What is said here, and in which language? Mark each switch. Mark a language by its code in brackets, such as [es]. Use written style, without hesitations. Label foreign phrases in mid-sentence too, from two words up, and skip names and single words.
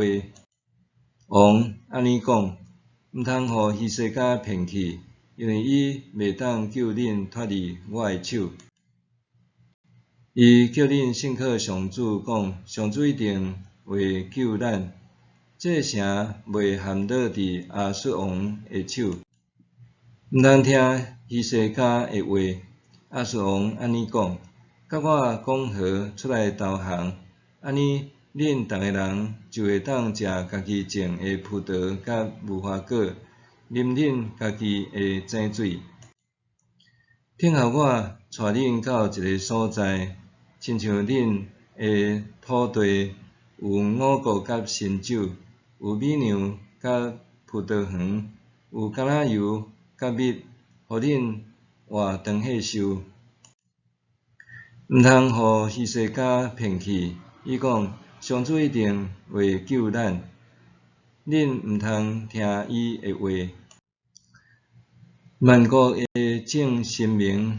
[nan] 王安尼讲，毋通互希西家骗去，因为伊袂当救恁脱离我的手。伊叫恁信靠上主，讲上主一定会救咱，这个城袂陷落伫亚述王的手。毋通听希西家的话，亚述王安尼讲，甲我讲好出来投降，安尼恁逐个人就会当食家己种的葡萄甲无花果，啉恁家己的井水。听候我带恁到一个所在。亲像恁的土地有五谷甲新酒，有米酿甲葡萄园，有橄榄油甲蜜，互恁活长岁寿。毋通互希西家骗去，伊讲上主一定会救咱，恁毋通听伊的话。万国的正神明。